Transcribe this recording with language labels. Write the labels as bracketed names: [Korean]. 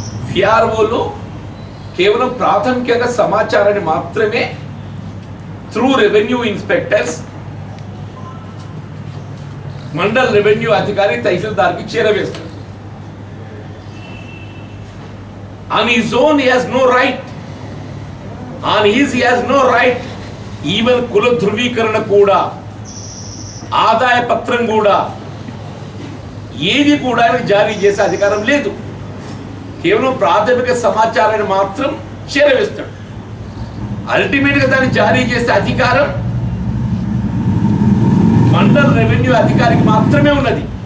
[Telugu] విఆర్ఓలు కేవలం ప్రాథమికంగా సమాచారాన్ని మాత్రమే through revenue inspectors mandal revenue అధికారి తహసీల్దార్కి చేరవేస్తారు. [English] On his own he has no right. He has no right. [Telugu] Even కుల ధృవీకరణ కూడా, ఆదాయ పత్రం కూడా, ఏది కూడా జారీ చేసే అధికారం లేదు. కేవలం ప్రాథమిక సమాచారాన్ని మాత్రం చేరవేస్తాడు. అల్టిమేట్ గా దాన్ని జారీ చేసే అధికారం మండల్ రెవెన్యూ అధికారికి మాత్రమే ఉన్నది.